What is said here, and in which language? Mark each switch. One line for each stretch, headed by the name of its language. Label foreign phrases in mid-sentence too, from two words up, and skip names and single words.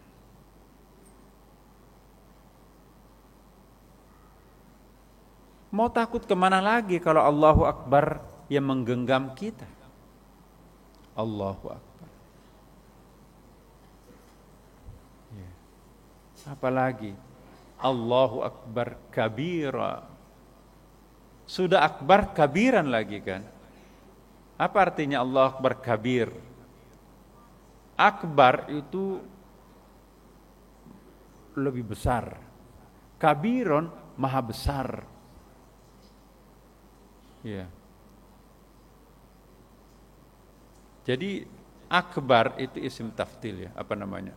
Indonesian: Mau takut kemana lagi kalau
Arabic: Allahu Akbar
Indonesian: yang menggenggam kita?
Arabic: Allahu Akbar. Ya. Apalagi Allahu Akbar kabira.
Indonesian: Sudah
Arabic: akbar kabiran
Indonesian: lagi kan? Apa artinya
Arabic: Allahu Akbar kabir?
Indonesian: Akbar itu lebih besar. Kabiron maha besar. Ya. Jadi akbar itu
Arabic: isim tafdil
Indonesian: ya, apa namanya?